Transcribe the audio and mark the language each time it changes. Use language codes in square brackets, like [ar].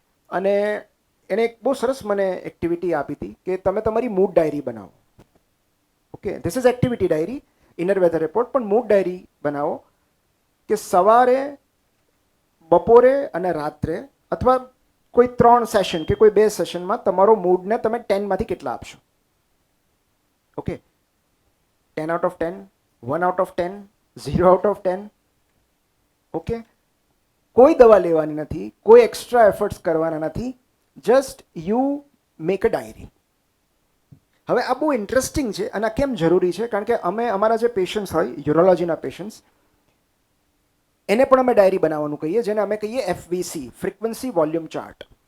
[gu] અને એને એક બહુ સરસ મને એક્ટિવિટી આપી હતી કે તમે તમારી મૂડ ડાયરી બનાવો. Okay, [en] this is activity diary, [gu] inner weather report, પણ મૂડ ડાયરી બનાવો કે સવારે, બપોરે અને રાત્રે, અથવા કોઈ 3 સેશન કે કોઈ 2 સેશનમાં તમારો મૂડને તમે 10માંથી કેટલા આપશો. [en] Okay, 10 out of 10, 1 out of 10, 0 out of 10. [gu] Okay, કોઈ દવા લેવાની નથી, કોઈ એક્સ્ટ્રા એફર્ટ્સ કરવાના નથી, [en] Just you make a diary. [gu] હવે આ બહુ ઇન્ટરેસ્ટિંગ છે. અને આ કેમ જરૂરી છે? કારણ કે અમે અમારા જે પેશન્ટ્સ હોય, યુરોલોજીના પેશન્ટ્સ, એને પણ અમે ડાયરી બનાવવાનું કહીએ, જેને અમે કહીએ FVC, ફ્રીક્વન્સી વોલ્યુમ ચાર્ટ.